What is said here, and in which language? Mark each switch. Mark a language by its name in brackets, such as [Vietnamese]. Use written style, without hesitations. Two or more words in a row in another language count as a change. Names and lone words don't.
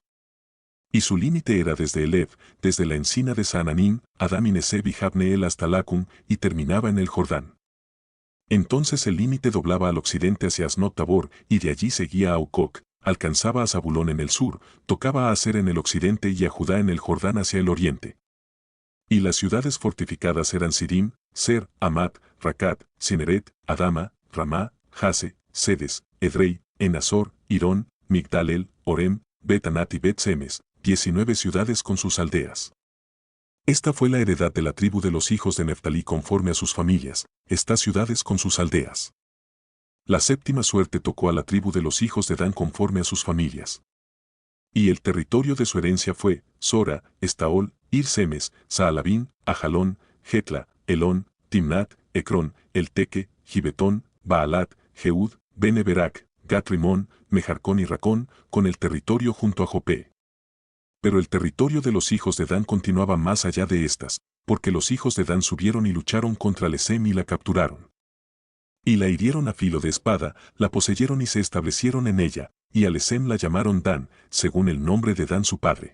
[Spanish] Y su límite era desde Elef, desde la encina de Saananín, Adam y Neseb y Jabneel hasta Lacum, y terminaba en el Jordán. Entonces el límite doblaba al occidente hacia Asnot Tabor, y de allí seguía a Ucoc, alcanzaba a Zabulón en el sur, tocaba a Aser en el occidente y a Judá en el Jordán hacia el oriente. Y las ciudades fortificadas eran Sidim, Ser, Amat, Racat, Cineret, Adama, Ramá, Jase, Sedes, Edrei, Enazor, Irón, Migdalel, Orem, Bet-Anat y Bet-Semes, 19 ciudades con sus aldeas. Esta fue la heredad de la tribu de los hijos de Neftalí conforme a sus familias, estas ciudades con sus aldeas. La séptima suerte tocó a la tribu de los hijos de Dan conforme a sus familias. Y el territorio de su herencia fue Sora, Estaol, Ir-Semes, Saalabín, Ajalón, Jetla, Elón, Timnat, Ecrón, Elteque, Gibetón, Baalat, Jeud, Bene-Berak, Gat-Rimón, Mejarcón y Racón, con el territorio junto a Jopé. Pero el territorio de los hijos de Dan continuaba más allá de estas, porque los hijos de Dan subieron y lucharon contra Lesem y la capturaron. Y la hirieron a filo de espada, la poseyeron y se establecieron en ella, y a Lesem la llamaron Dan, según el nombre de Dan su padre.